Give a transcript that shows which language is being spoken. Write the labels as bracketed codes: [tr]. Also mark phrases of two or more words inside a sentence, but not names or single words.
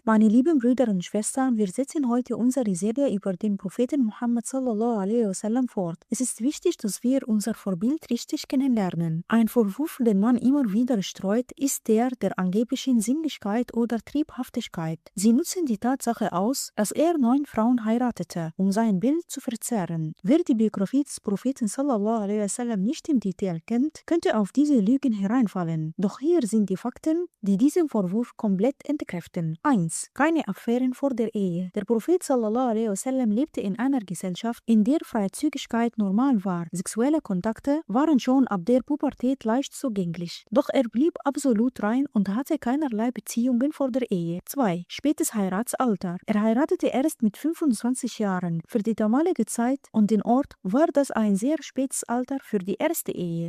[de] Meine lieben Brüder und Schwestern, wir setzen heute unsere Serie über den Propheten Muhammad [ar] صلى الله عليه وسلم [de] fort. Es ist wichtig, dass wir unser Vorbild richtig kennenlernen. Ein Vorwurf, den man immer wieder streut, ist der angeblichen Sinnlichkeit oder Triebhaftigkeit. Sie nutzen die Tatsache aus, dass er 9 Frauen heiratete, um sein Bild zu verzerren. Wer die Biografie des Propheten [ar] صلى الله عليه وسلم [de] nicht im Detail kennt, könnte auf diese Lügen hereinfallen. Doch hier sind die Fakten, die diesen Vorwurf komplett entkräften. 1. Keine Affären vor der Ehe. Der Prophet [ar] صلى الله عليه وسلم [de] lebte in einer Gesellschaft, in der Freizügigkeit normal war. Sexuelle Kontakte waren schon ab der Pubertät leicht zugänglich. Doch er blieb absolut rein und hatte keinerlei Beziehungen vor der Ehe. 2. Spätes Heiratsalter. Er heiratete erst mit 25 Jahren. Für die damalige Zeit und den Ort war das ein sehr spätes Alter für die erste Ehe.